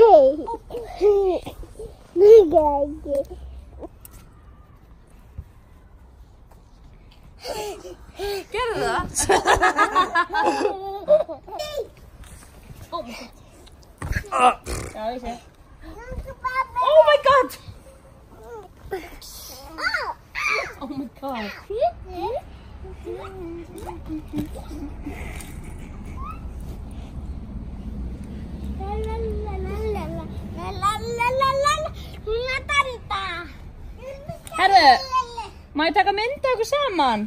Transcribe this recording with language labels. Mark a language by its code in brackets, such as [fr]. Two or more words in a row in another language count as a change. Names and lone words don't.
[is] Gerðu það? Já, ég sé. [en] Oh my god! Oh my god. [is] Herðu, má ég taka mynd af ykkur saman?